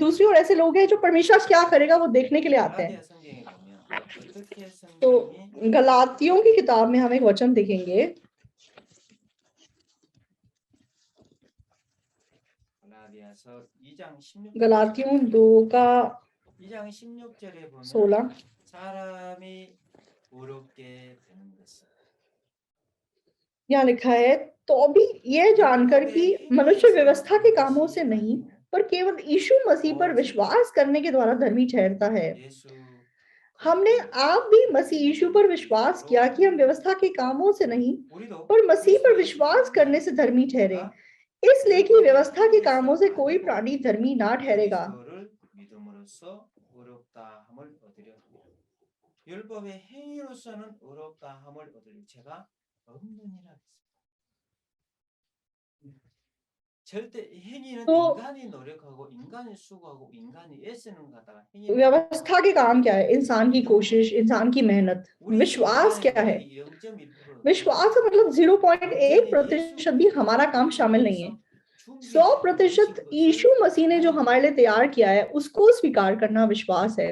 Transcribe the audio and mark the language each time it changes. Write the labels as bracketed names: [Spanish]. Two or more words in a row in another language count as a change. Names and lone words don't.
[Hindi] दूसरी ओर ऐसे लोग हैं जो परमेश्वर क्या करेगा वो देखने के लिए आते हैं। तो गलातियों की किताब में हम एक वचन देखेंगे, गलातियों 2 का [Korean] 2장 16절에 보면 16 사람이 의롭게 되는 것은 [Hindi] यहाँ लिखा है, तो भी यह जानकर कि मनुष्य व्यवस्था के कामों से नहीं पर केवल यीशु मसीह पर विश्वास करने के द्वारा धर्मी ठहरता है। हमने आप भी मसीह यीशु पर विश्वास किया कि हम व्यवस्था के कामों से नहीं पर मसीह पर विश्वास करने से धर्मी ठहरे, इसलिए कि व्यवस्था के कामों से कोई प्राणी धर्मी ना ठहरेगा। [Korean] 율법의 행위로서는 의롭다함을 얻을 죄가 없느니라. 절대 행위는 인간이 노력하고 인간이 수고하고 인간이 애쓰는 거다가 행위. [Hindi] व्यवस्था के काम क्या है? इंसान की कोशिश, इंसान की मेहनत। विश्वास क्या है? विश्वास का मतलब 0.1% भी हमारा काम शामिल नहीं है। 100% यीशु मसीह ने जो हमारे लिए तैयार किया है उसको स्वीकार करना विश्वास है।